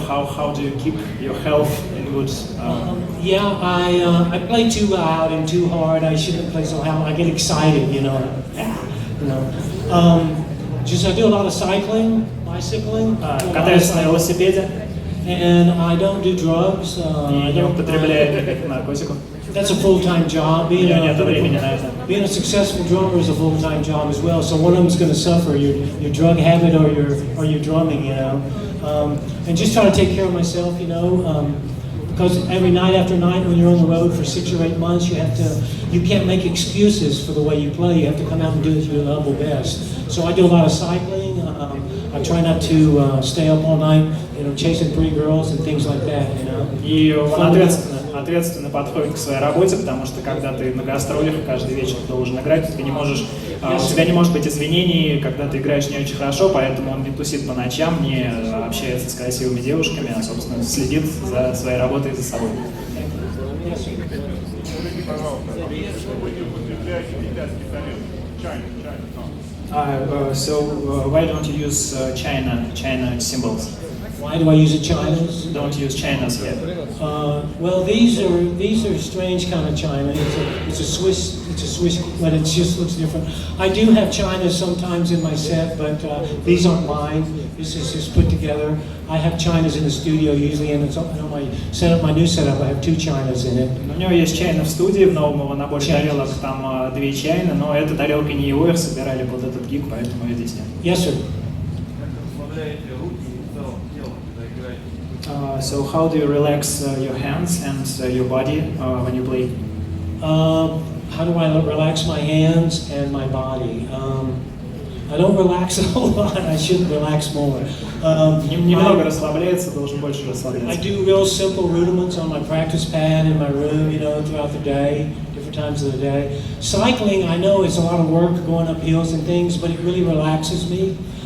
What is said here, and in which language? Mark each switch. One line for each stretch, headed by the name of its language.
English: How do you keep your health in good? Yeah, I play too loud and too hard. I shouldn't play so loud. I get excited, you know. Just I do a lot of cycling, bicycling.
Russian: Катаюсь на велосипеде.
English: And I don't do drugs.
Russian: И не употребляю никаких наркотиков.
English: That's a full-time job.
Russian: У меня нет времени на это.
English: Being a successful drummer is a full-time job as well. So one of them is going to suffer: your drug habit or your drumming, you know. And just try to take care of myself, you know. Because every night after night, when you're on the road for 6 or 8 months, you can't make excuses for the way you play. You have to come out and do it to your level best. So I do a lot of cycling. I try not to stay up all night, you know, chasing pretty girls and things like that, you know.
Russian: И он ответственно подходит к своей работе, потому что когда ты на гастролях каждый вечер должен играть, ты не можешь, у тебя не может быть извинений, когда ты играешь не очень хорошо, поэтому он не тусит по ночам, не общается с красивыми девушками, а, собственно, следит за своей работой и за собой.
English: So why don't you use China symbols? Why do I use a China's? Don't use China's yet. Well, these are strange kind of China. It's a Swiss, but it just looks different. I do have China's sometimes in my set, but these aren't mine. This is just put together. I have China's in the studio usually, and it's on my setup. My new setup, I have 2 China's in it.
Russian: У него есть чайна в студии, в новом его наборе тарелок там 2 чайны, но эта тарелка не его, их собирали под этот гиг, поэтому ее здесь нет.
English: Yes, sir. So how do you relax your hands and your body when you play? How do I relax my hands and my body? I don't relax a whole lot. I should relax more.
Russian: Немного расслабляется, должен больше
English: I
Russian: расслабляться.
English: do real simple rudiments on my practice pad in my room, you know, throughout the day, different times of the day. Cycling, I know it's a lot of work going up hills and things, but it really relaxes me.